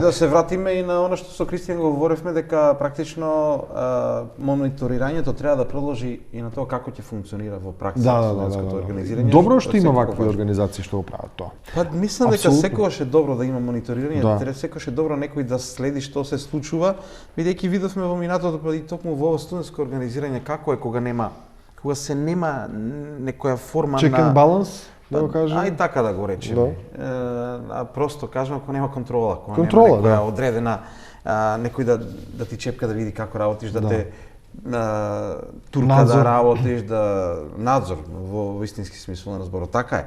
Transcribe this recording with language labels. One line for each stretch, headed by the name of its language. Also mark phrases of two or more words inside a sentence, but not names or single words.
Macedonian: И да се вратиме и на она што со Кристијан говоревме дека практично мониторирањето треба да продолжи и на тоа како ќе функционира во пракса студентското организирање. Добро што има вакви организации што го прават тоа. Па мислам дека секогаш е добро да има мониторирање, треба секогаш е добро некој да следи што се случува, бидејќи видовме во минатото па и токму во ово студентско организирање како е кога се нема некоја форма
English: check and balance,
Macedonian: да го кажем. Ај така да го речеме. А просто кажам кога нема контрола, кога нема некоја одредена некој да ти чепка да види како работиш, да те турка да работиш, да надзор во истински смисол на разборот. Така е.